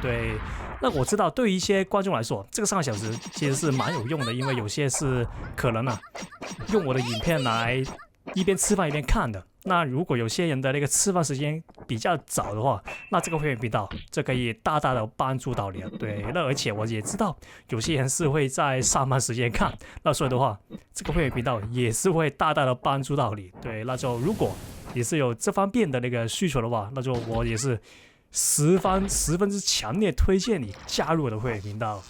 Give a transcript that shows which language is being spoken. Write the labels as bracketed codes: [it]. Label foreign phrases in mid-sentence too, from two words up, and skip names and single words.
[zh] 對，那我知道對於一些觀眾來說，這個3個小時其實是蠻有用的，因為有些是可能用我的影片來一邊吃飯一邊看的。那如果有些人的那個吃飯時間比較早的話，那這個會員頻道就可以大大的幫助到你了。對，那而且我也知道有些人是會在上班時間看，那所以的話，這個會員頻道也是會大大的幫助到你。對，那就如果你是有這方面的那個需求的話，那就我也是十分之強烈推薦你加入我的會員頻道。